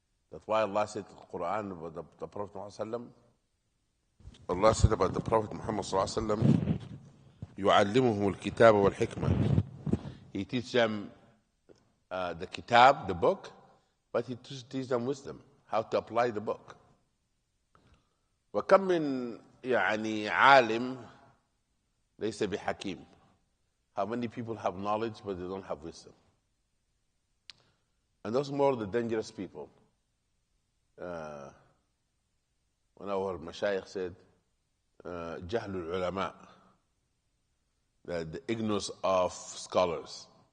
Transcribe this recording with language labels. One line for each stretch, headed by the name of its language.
English: That's why Allah said in the Quran about the Prophet Muhammad, Allah said about the Prophet Muhammad
Arabic: يُعَلِّمُهُمُ الْكِتَابَ وَالْحِكْمَةِ.
English: He teaches them the kitab, the book, but he teaches them wisdom, how to apply the book.
Arabic: وَكَمْ مِنْ يعني عالم ليس بحكيم.
English: How many people have knowledge but they don't have wisdom? And those are more the dangerous people. When our mashayikh said,
Arabic: جهل العلماء,
English: the ignorance of scholars.